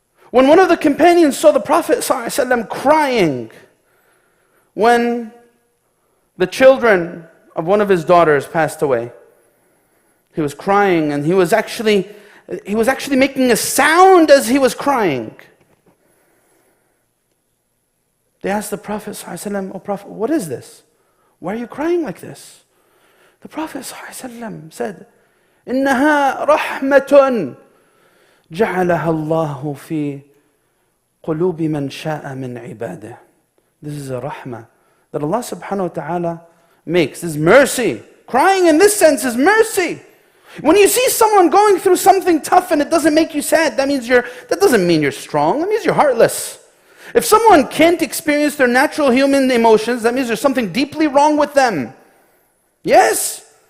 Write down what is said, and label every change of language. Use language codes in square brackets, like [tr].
[en] When one of the companions saw the Prophet ﷺ crying when the children of one of his daughters passed away, he was crying and he was actually making a sound as he was crying. They asked the Prophet ﷺ, "Oh Prophet, what is this? Why are you crying like this?" The Prophet ﷺ said, [ar] إِنَّهَا رَحْمَةٌ جَعَلَهَا اللَّهُ فِي قُلُوبِ مَنْ شَاءَ مِنْ عِبَادِهِ. [en] This is a rahmah that Allah subhanahu wa ta'ala makes. This is mercy. Crying in this sense is mercy. When you see someone going through something tough and it doesn't make you sad, that doesn't mean you're strong. That means you're heartless. If someone can't experience their natural human emotions, that means there's something deeply wrong with them. Yes.